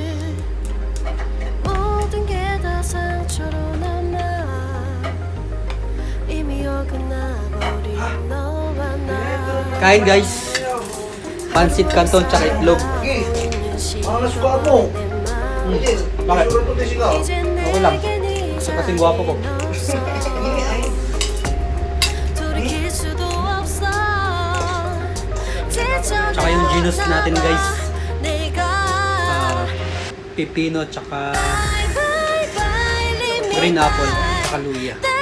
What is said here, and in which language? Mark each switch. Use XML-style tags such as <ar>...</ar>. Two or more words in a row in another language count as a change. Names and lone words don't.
<ko>모든 게 다 상처로 남아 이미 어긋나버린 너와 나</ko> <tl>Kain guys, pansit canton tsaka itlog. Bakit? Okay lang. Kasi kasing gwapo ko. Tsaka yung genus natin guys, pipino tsaka</tl> <en>green apple</en> <tl>tsaka luya.</tl>